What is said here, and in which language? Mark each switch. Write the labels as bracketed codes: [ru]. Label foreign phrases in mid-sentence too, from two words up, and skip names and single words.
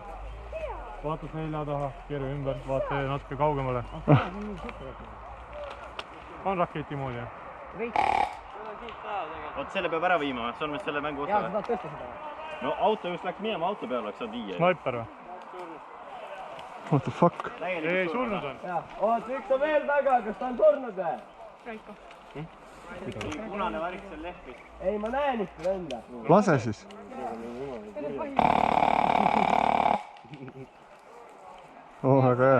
[et] Vaata selja taha, keera ümber, vaata natuke kaugemale. On raketi moodi, jah? Oot, selle peab ära viima, see on vist selle mängu osa. Jaa, sa tahad tõsta seda? No auto just läks minema, auto peale oleks saad viia. Sniper või? [en] What the fuck? [et] Ei, surnud on. Oot, üks on veel taga, kas ta on surnud või? Punane värk seal lehvis. Ei, ma näen ikka venda. Lase siis. Oh, väga hea.